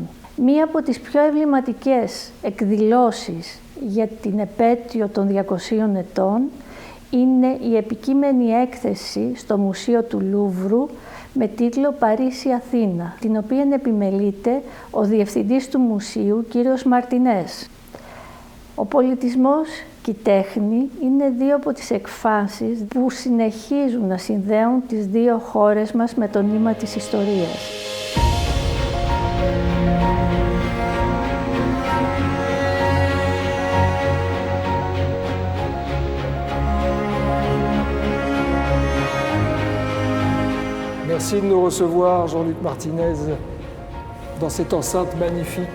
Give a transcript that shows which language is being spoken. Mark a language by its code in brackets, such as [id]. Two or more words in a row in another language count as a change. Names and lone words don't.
[el] Μία από τις πιο εμβληματικές εκδηλώσεις για την επέτειο των 200 ετών είναι η επικείμενη έκθεση στο Μουσείο του Λούβρου με τίτλο «Παρίσι-Αθήνα», την οποία επιμελείται ο Διευθυντής του Μουσείου, κύριος Μαρτινέζ. Ο πολιτισμός και η τέχνη είναι δύο από τις εκφάνσεις που συνεχίζουν να συνδέουν τις δύο χώρες μας με το νήμα της ιστορίας. [fr] Merci de nous recevoir, Jean-Luc Martinez, dans cette enceinte magnifique.